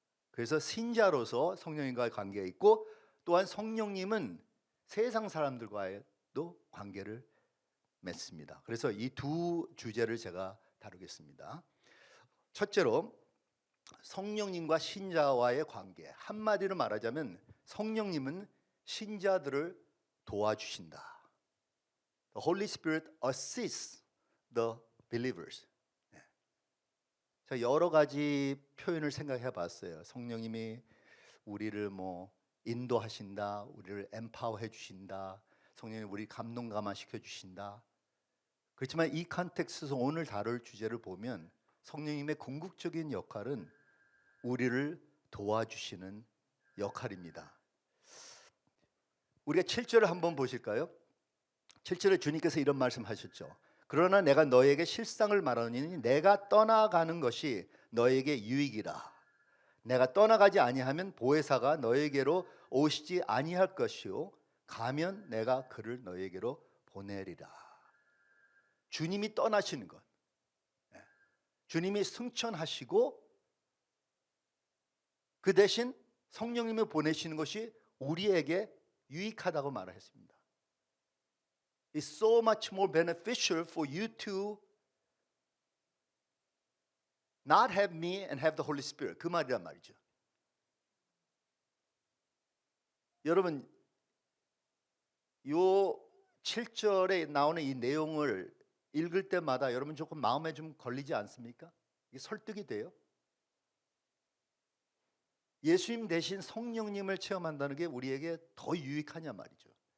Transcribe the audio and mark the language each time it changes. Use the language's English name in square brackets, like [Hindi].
[Korean] 그래서 신자로서 성령님과의 관계가 있고 또한 성령님은 세상 사람들과도 관계를 맺습니다. 그래서 이 두 주제를 제가 다루겠습니다. 첫째로 성령님과 신자와의 관계. 한마디로 말하자면 성령님은 신자들을 도와주신다. [English] The Holy Spirit assists the believers. [Korean] 자, 여러 가지 표현을 생각해 봤어요. 성령님이 우리를 뭐 인도하신다, 우리를 empower해 주신다, 성령님이 우리 감동 감화시켜 주신다. 그렇지만 이 컨텍스트에서 오늘 다룰 주제를 보면 성령님의 궁극적인 역할은 우리를 도와주시는 역할입니다. 우리가 7절을 한번 보실까요? 7절에 주님께서 이런 말씀하셨죠. 그러나 내가 너에게 실상을 말하노니 내가 떠나가는 것이 너에게 유익이라. 내가 떠나가지 아니하면 보혜사가 너에게로 오시지 아니할 것이요 가면 내가 그를 너에게로 보내리라. 주님이 떠나시는 것, 주님이 승천하시고 그 대신 성령님을 보내시는 것이 우리에게 유익하다고 말했습니다. [English] It's so much more beneficial for you to not have me and have the Holy Spirit. [Korean] 그 말이란 말이죠. 여러분, 요 7절에 나오는 이 내용을 읽을 때마다 여러분 조금 마음에 좀 걸리지 않습니까? 이게 설득이 돼요? 예수님 대신 성령님을 체험한다는 게 우리에게 더 유익하냐 말이죠.